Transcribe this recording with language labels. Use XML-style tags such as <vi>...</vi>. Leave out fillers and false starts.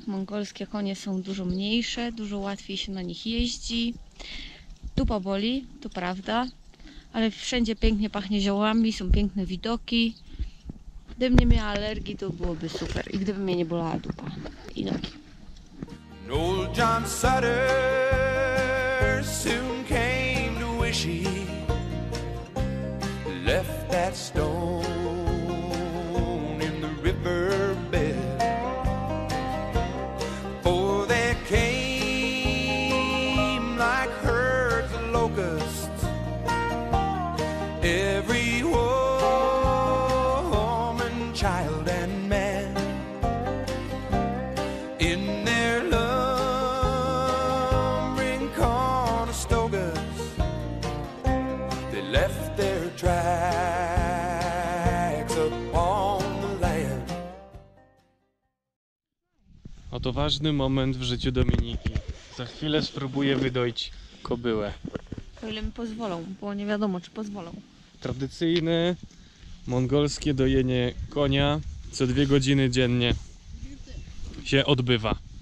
<pl>Mongolskie konie są dużo mniejsze, dużo łatwiej się na nich jeździ. Dupa boli, to prawda, ale wszędzie pięknie pachnie ziołami, są piękne widoki. Gdybym nie miała alergii, to byłoby super. I gdyby mnie nie bolała dupa i nogi.</pl> <en>Old John Sutter soon came to wish he left that stone in the riverbed. For there came like herds of locusts every woman, child, and man in their lumbering Conestogas. They left their tracks upon the land.</en> <pl>Oto ważny moment w życiu Dominiki. Za chwilę spróbuję wydoić kobyłę. O ile mi pozwolą, bo nie wiadomo, czy pozwolą. Tradycyjne mongolskie dojenie konia co 2 godziny dziennie się odbywa.</pl>